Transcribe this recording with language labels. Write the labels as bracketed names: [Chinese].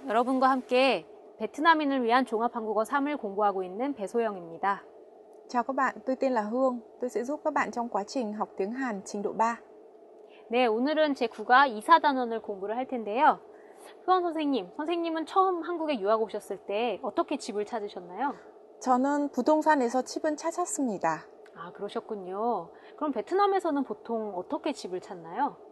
[Korean] 여러분과 함께 베트남인을 위한 종합한국어 3을 공부하고 있는 배소영입니다. [Vietnamese] Chào các bạn, tôi tên là Hương. Tôi sẽ giúp các bạn trong quá trình học tiếng Hàn trình độ 3. [Korean] 네, 오늘은 제9과 이사단원을 공부를 할 텐데요. 수원 선생님은 처음 한국에 유학 오셨을 때 어떻게 집을 찾으셨나요? 저는 부동산에서 집은 찾았습니다. 아, 그러셨군요. 그럼 베트남에서는 보통 어떻게 집을 찾나요?